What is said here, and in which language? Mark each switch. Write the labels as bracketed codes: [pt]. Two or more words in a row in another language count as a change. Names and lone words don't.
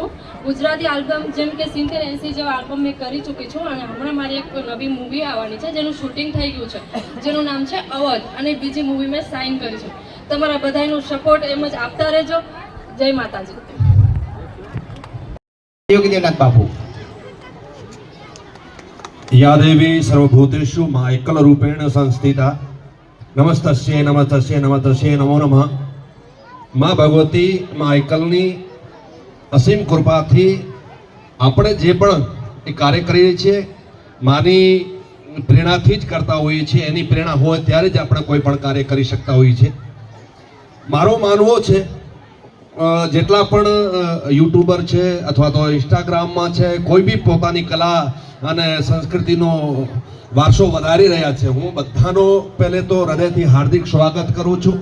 [gu] ગુજરાતી આલ્બમ જેમ કે 70-80 જેવા આલ્બમ મેં કરી ચૂકી છું અને હમણાં મારી એક નવી મૂવી આવવાની છે જેનું શૂટિંગ થઈ ગયું છે જેનું નામ છે અવધ અને બીજી મૂવી મેં સાઇન કરી છે. તમારા બધાનું સપોર્ટ એમ જ આપતા રહેજો. જય માતાજી. યોગી દેવનાથ બાપુ. [sa] या देवी सर्वभूतेषु मा एकल रूपेण संस्थिता नमस्तस्ये नमस्तस्ये नमस्तस्ये नमो नमः. [gu] માં ભગવતી માં એકલની અસીમ કૃપાથી આપણે જે પણ એ કાર્ય કરીએ છીએ માની પ્રેરણાથી જ કરતા હોઈએ છીએ. એની પ્રેરણા હોય ત્યારે જ આપણે કોઈ પણ કાર્ય કરી શકતા હોઈએ છીએ. મારો માનવો છે જેટલા પણ યુટ્યુબર છે અથવા તો ઇન્સ્ટાગ્રામમાં છે કોઈ બી પોતાની કલા અને સંસ્કૃતિનો વારસો વધારી રહ્યા છે, હું બધાનો પહેલે તો હૃદયથી હાર્દિક સ્વાગત કરું છું.